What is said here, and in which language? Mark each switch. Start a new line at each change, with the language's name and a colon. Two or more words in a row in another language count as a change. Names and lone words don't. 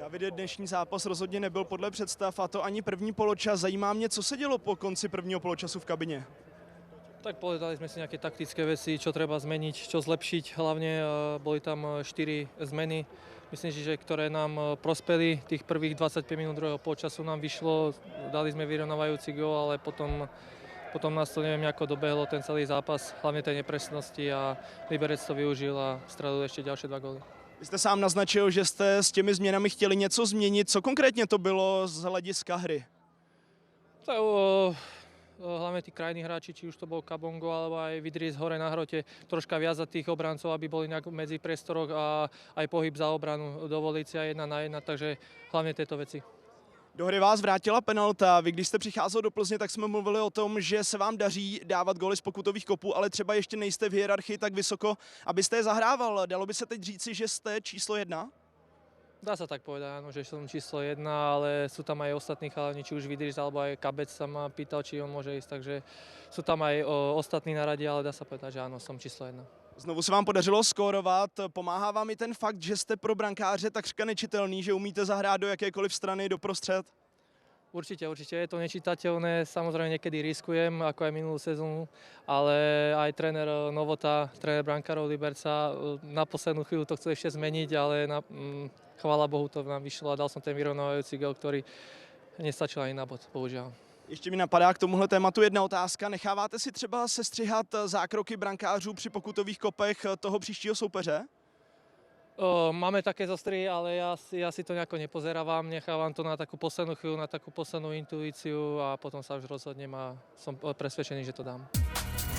Czech: Davide, dnešní zápas rozhodně nebyl podle představ, a to ani první poločas. Zajímá mě, co se dělo po konci prvního poločasu v kabině.
Slovak: Tak povedali sme si nejaké taktické veci, čo treba zmeniť, čo zlepšiť. Hlavne boli tam 4 zmeny, myslím si, že ktoré nám prospeli. Tých prvých 25 minút druhého polčasu nám vyšlo, dali sme vyrovnávajúci gól, ale potom nás to neviem ako dobehlo ten celý zápas, hlavne tej nepresnosti a Liberec to využil a strelil ešte ďalšie 2 góly.
Czech: Vy jste sám naznačil, že jste s těmi změnami chtěli něco změnit. Co konkrétně to bylo z hlediska hry?
Slovak: Tak, hlavne tí krajní hráči, či už to bol Kabongo alebo aj Vidris hore na hrote, troška viazať tých obrancov, aby boli medzi priestoroch a aj pohyb za obranu, dovoliť si aj 1 na 1, takže hlavne tieto veci.
Czech: Do hry vás vrátila penalta. Vy, když jste přicházel do Plzně, tak jsme mluvili o tom, že se vám daří dávat góly z pokutových kopů, ale třeba ještě nejste v hierarchii tak vysoko, abyste je zahrával. Dalo by se teď říci, že jste číslo 1?
Slovak: Dá sa tak povedať, áno, že som číslo 1, ale sú tam aj ostatní chalani, či už Vidris alebo aj Kabec sa ma pýtal, či on môže ísť, takže sú tam aj ostatní na rade, ale dá sa povedať, že áno, som číslo 1.
Czech: Znovu se vám podařilo skórovat. Pomáhá vám i ten fakt, že jste pro brankáře takřka nečitelný, že umíte zahrát do jakékoliv strany, doprostřed?
Slovak: Určite je to nečitateľné, samozrejme niekedy riskujem, ako aj minulú sezónu, ale aj tréner Novota, tréner brankárov Liberca na poslednú chvíľu to chce ešte zmeniť, ale chvála Bohu to nám vyšlo a dal som ten vyrovnávajúci gól, ktorý nestačil ani na bod, bohužiaľ.
Czech: Ještě mi napadá k tomuhle tématu jedna otázka. Necháváte si třeba sestřihat zákroky brankářů při pokutových kopech toho příštího soupeře?
Slovak: Máme také zostry, ale ja si to nejako nepozerávam, nechávam to na takú poslednú chvíľu, na takú poslednú intuíciu a potom sa už rozhodnem a som presvedčený, že to dám.